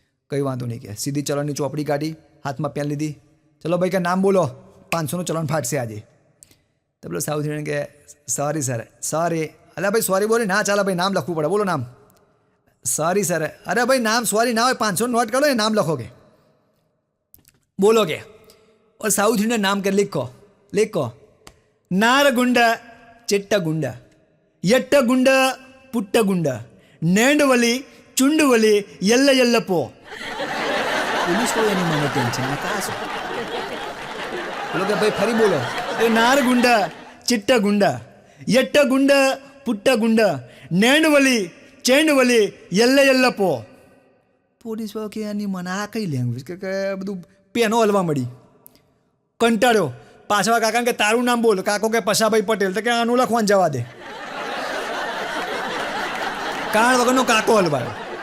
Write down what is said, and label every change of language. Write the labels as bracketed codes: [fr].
[gu] કંઈ વાંધો નહીં, કે સીધી ચલણની ચોપડી કાઢી, હાથમાં પેન લીધી, ચલો ભાઈ કે નામ બોલો, 500નું ચલણ ફાટશે આજે. તો પેલો સાઉથ ઇન્ડિયન કે સોરી સર, સોરી. અરે ભાઈ સોરી બોલે ના ચાલે ભાઈ, નામ લખવું પડે, બોલો નામ. Sorry sir. અરે ભાઈ નામ સોરી ના હોય, 500 નોટ કરો એ નામ લખો કે બોલો કે. [hi] और साउथ इंडियन नाम के लिखो नारगुंड चिट्टगुंड यट्टगुंड पुट्टगुंड नेंडवली चुंडवली यल्ल यल्लपो. पुलिस को नहीं माने टेंशन में कहा सो बोलो कि भाई फरी बोलो ए नारगुंड चिट्टगुंड यट्टगुंड पुट्टगुंड नेंडवली चेंडवली यल्ल यल्लपो. [gu] પોલીસ વાળો કે આની મને આ કઈ લેંગ્વેજ કે બધું પેનો હલવા મળી, કંટાળ્યો. પાછળ કાકાને કે તારું નામ બોલ, કાકો કે પશાભાઈ પટેલ, તો કે આનું લખવાનું જવા દે. કારણ વગરનો કાકો હલવાયો.